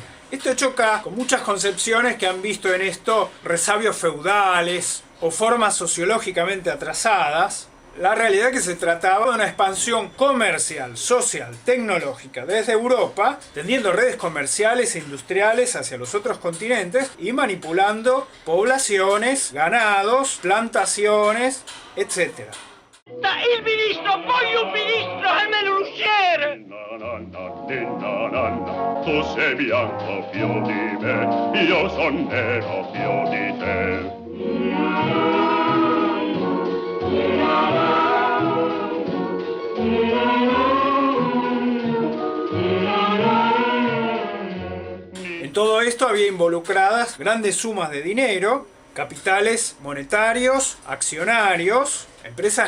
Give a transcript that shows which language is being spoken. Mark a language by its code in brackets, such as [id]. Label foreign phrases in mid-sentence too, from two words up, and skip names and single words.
[es] Esto choca con muchas concepciones que han visto en esto resabios feudales o formas sociológicamente atrasadas. La realidad es que se trataba de una expansión comercial, social, tecnológica desde Europa, tendiendo redes comerciales e industriales hacia los otros continentes y manipulando poblaciones, ganados, plantaciones, etc. [it] Il ministro, voglio un ministro, almeno un usciere! Tu sei bianco più di me, io son nero più di te. [es] En todo esto había involucradas grandes sumas de dinero, capitales monetarios, accionarios, empresas